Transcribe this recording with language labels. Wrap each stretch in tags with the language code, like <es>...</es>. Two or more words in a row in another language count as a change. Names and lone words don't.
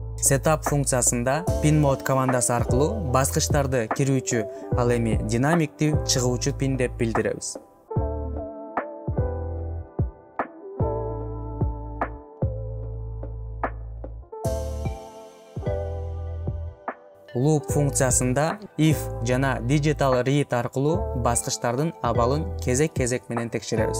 <ky>Setup функциясында</ky> <en>pin mode</en> <ky>командасы аркылуу баскычтарды кирүүчү, ал эми динамиктүү чыгуучу pin деп билдиребиз. Loop функциясында if жана</ky> <en>digital read</en> <ky>аркылуу баскычтардын абалын кезек-кезек менен текшеребиз.</ky>